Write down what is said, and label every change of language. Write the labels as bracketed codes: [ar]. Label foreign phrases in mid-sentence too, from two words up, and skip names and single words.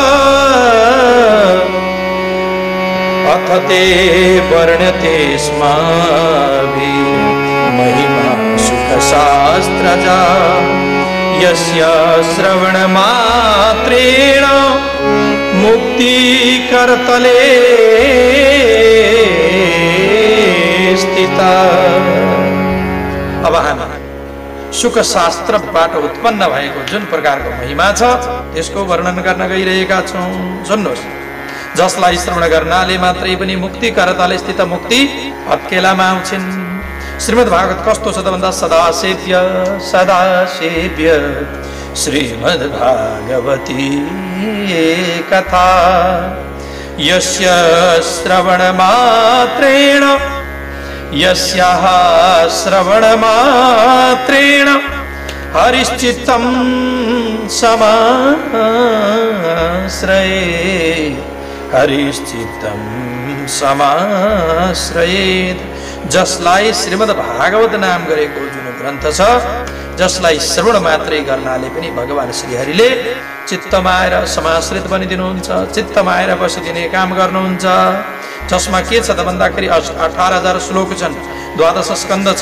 [sa] अथ ते वर्ण्यते स्माभिः महिमा सुखशास्त्रजा यस्य श्रवणमात्रेण मुक्ति करतले स्थिता। [ne] अब हामी सुख शास्त्रबाट उत्पन्न भएको जुन प्रकारको महिमा छ त्यसको वर्णन गर्न गइरहेका छौं। सुन्नुहोस्। जसलाई श्रवण गर्नाले मात्रै पनि [sa] मुक्ति करतले स्थित [ne] मुक्ति हत्केलामा आउँछिन्। [sa] श्रीमद् भागवत [ne] कस्तो छ त भन्दा [sa] सदा सेव्य श्रीमद् भागवती कथा यस्य श्रवणमात्रेण यस्याः श्रवणमात्रेण हरिश्चित्तं समाश्रयेत् हरिश्चित्तं समाश्रयेत्। [ne] जसलाई श्रीमद् भागवत नाम गरेको जुन ग्रन्थ छ जसलाई श्रवण मात्रै गर्नाले पनि भगवान श्रीहरिले चित्तमा आएर समाश्रित बनिदिनुहुन्छ, चित्तमा आएर बसिदिने काम गर्नुहुन्छ। जसमा के छ त भन्दाखेरि 18,000 श्लोक छन्, 12 स्कन्द छ।